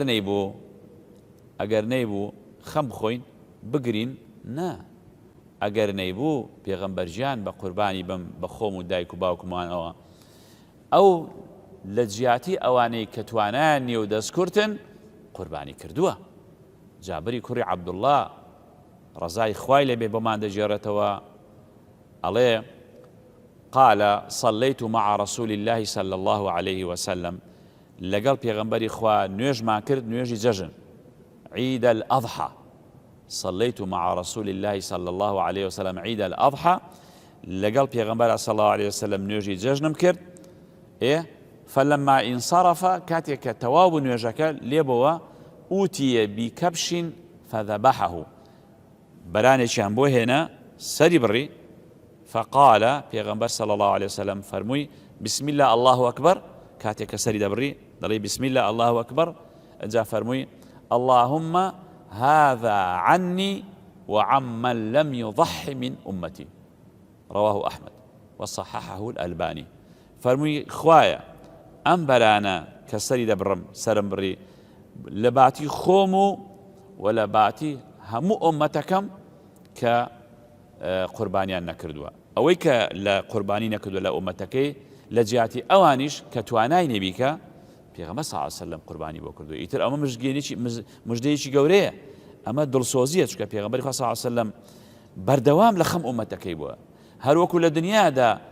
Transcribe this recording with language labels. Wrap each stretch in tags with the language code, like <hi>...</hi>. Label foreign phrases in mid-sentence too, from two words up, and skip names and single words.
<ckb>ئەگەر نەیبوو خەم بخۆین بگرین نا ئەگەر نەیبوو پێغەمبەرجیان بە قوربانی بم بە خۆم و دایک و باوکمانەوە ئەو لە جیاتی ئەوانەی کە توانایان نییە و دەستکورتن قوربانی کردووە جابری کوڕی عەبدوڵڵا ڕەزای خوای لێبێ بۆمان دەجێڕێتەوە</ckb> <ar>ئەڵێ قال صليت مع رسول الله صلى الله عليه وسلم</ar> <ckb>لەگەڵ پێغەمبەری خوا نوێژمان کرد نوێژی جەژن</ckb> <ar>عيد الأضحى صليت مع رسول الله صلى الله عليه وسلم عيد الأضحى</ar> <ckb>لەگەڵ پێغەمبەر</ckb> <ar>صلى الله عليه وسلم</ar> <ckb>نوێژی جەژنم کرد</ckb> <ar>فلما انصرف</ar> <ckb>کاتێک کە تەواو بوو نوێژەکە لێبەوە</ckb> <ar>ئوتیە بکەبش فذبحه</ar> <ckb>بەرانێکیان بۆ هێنا سەری بڕی فقال پێغەمبەر</ckb> <ar>صلى الله عليه وسلم</ar> <ckb>فەرمووی</ckb> <ar>بسم الله الله أكبر</ar> <ckb>کاتێک کە سەری دەبڕی دەڵێ</ckb> <ar>بسم الله الله أكبر</ar> <ckb>ئەجا فەرمووی</ckb> <ar>اللهم هذا عني وعمن لم يضح من أمتي رواه أحمد وصححه الألباني</ar> <ckb>فەرمووی خوایە ئەم بەرانە کە سەری دەبڕم سرم بڕی لە باتی خۆم و لە باتی هەموو ئومەتەکەم کە قوربانیان نەکردووە ئەوەی کە لە قوربانی نەکردووە لە ئومەتەکەی لە جیاتی ئەوانیش کە توانای نەبیکە پێغەمبەر</ckb> <ar>صلی الله علیه وسلم</ar> <ckb>قوربانی بۆ کردووە ئیتر ئەمە مژدەیەکی گەورەیە ئەمە دڵسۆزیە چونکە پێغەمبەری خوا</ckb> <ar>صلی الله علیه وسلم</ar> <ckb>بەردەوام لە خەم ئومەتەکەی بووە هەروەکو لە دنیادا</ckb>